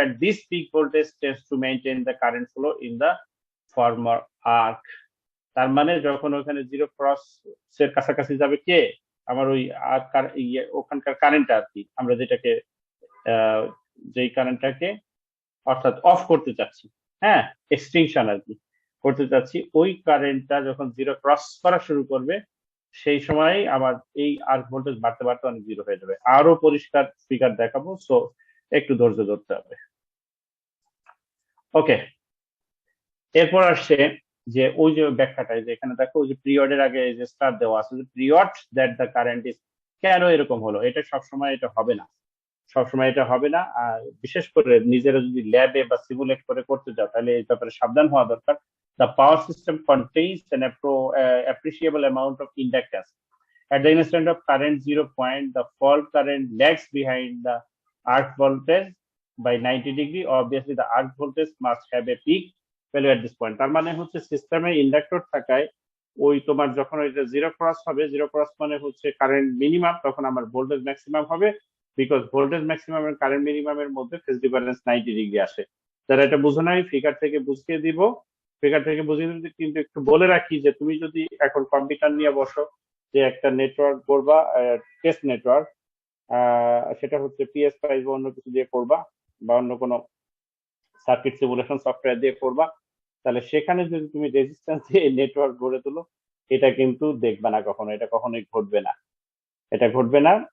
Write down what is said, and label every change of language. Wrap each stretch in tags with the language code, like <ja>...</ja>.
<en>At this peak voltage tends to maintain the current flow in the former arc.</en> <bn>তার মানে যখন ওখানে zero cross এর কাছাকাছি যাবে কে, আমার ওই ওখানকার কারেন্ট আর কি, আমরা যেটাকে যেই কারেন্টটাকে অর্থাৎ অফ করতে চাচ্ছি, হ্যাঁ, এক্সটিংশন আর কি করতে চাচ্ছি, ওই কারেন্টটা যখন জিরো ক্রস করা শুরু করবে সেই সময় আবার এই আর্ক ভোল্টেজ বাড়তে বাড়তে অনেক জিরো হয়ে যাবে। আরো পরিষ্কার ফিগার দেখাবো, সো একটু ধৈর্য ধরতে হবে। ওকে, এরপর আসছে যে ওই যে ব্যাখ্যাটাই, যে এখানে দেখো ওই যে পিরিয়ডের আগে যে স্টার দেওয়া আছে, যে</bn> <en>period that the current is,</en> <bn>কেন এরকম হলো? এটা সবসময় এটা হবে না, সবসময় এটা হবে না। আর বিশেষ করে নিজেরা যদি ল্যাবে বা সিমুলেট করে করতে যাও তাহলে এই ব্যাপারে সাবধান হওয়া দরকার।</bn> <en>The power system contains an appreciable amount of inductance. At the instant of current zero point, the fault current lags behind the arc voltage by 90 degree. Obviously, the arc voltage must have a peak value at this point.</en> <bn>তার মানে হচ্ছে সিস্টেমে inductor থাকায় ওই তোমার যখন ওইটা zero cross হবে, জিরো ক্রস মানে হচ্ছে কারেন্ট মিনিমাম, তখন আমার ভোল্টেজ ম্যাক্সিমাম হবে, বিকজ ভোল্টেজ ম্যাক্সিমাম এর কারেন্ট মিনিমামের মধ্যে ফেজ ডিফারেন্স 90 ডিগ্রি আসে। যারা এটা বুঝো নাই ফিগার থেকে বুঝিয়ে দিব, ফিগার থেকে বুঝিয়ে দিতে, কিন্তু একটু বলে রাখি যে তুমি যদি এখন কম্পিউটার নিয়ে বসো, যে একটা নেটওয়ার্ক করবা, টেস্ট নেটওয়ার্ক, সেটা হচ্ছে পিএসপাইস বা অন্য কিছু দিয়ে করবা, বা অন্য কোনো সার্কিট সিমুলেশন সফটওয়্যার দিয়ে করবা, তাহলে সেখানে যদি তুমি রেজিস্ট্যান্স দিয়ে নেটওয়ার্ক গড়ে তোলো, এটা কিন্তু দেখবে না কখনো, এটা কখনোই ঘটবে না, এটা ঘটবে না।</bn>